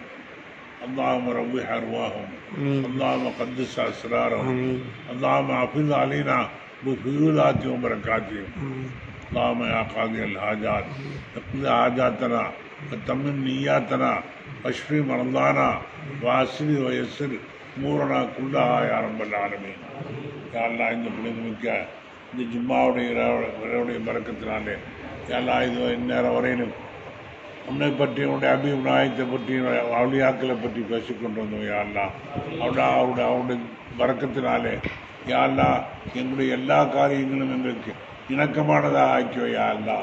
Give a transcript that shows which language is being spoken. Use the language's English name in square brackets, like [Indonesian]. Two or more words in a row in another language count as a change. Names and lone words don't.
[Arabic] اللهم روح أرواحهم، اللهم قدس أسرارهم، اللهم حافظ علينا بفيولاتهم وبركاتهم. اللهم يا قاضي الحاجات اقض حاجاتنا وتمم نياتنا واشف مرضانا واسر ويسر امورنا كلها يا رب العالمين. يا الله [Tamil] இந்த புனிதமிக்க இந்த ஜும்மாவுடைய இரவுடைய பரக்கத்தினாலே [Arabic] يا الله [Tamil] இது இந்நேரம் வரையிலும் உன்னை பற்றி உன்னுடைய அபீப் நாயத்தை பற்றி அவளியாக்களை பற்றி பேசிக்கொண்டு வந்தோம் [Arabic] يا الله. [Tamil] அவருடைய வரக்கத்தினாலே [Arabic] يا الله [Tamil] எங்களுடைய எல்லா காரியங்களும் எங்களுக்கு இணக்கமானதாக ஆக்கியோ [Arabic] يا الله.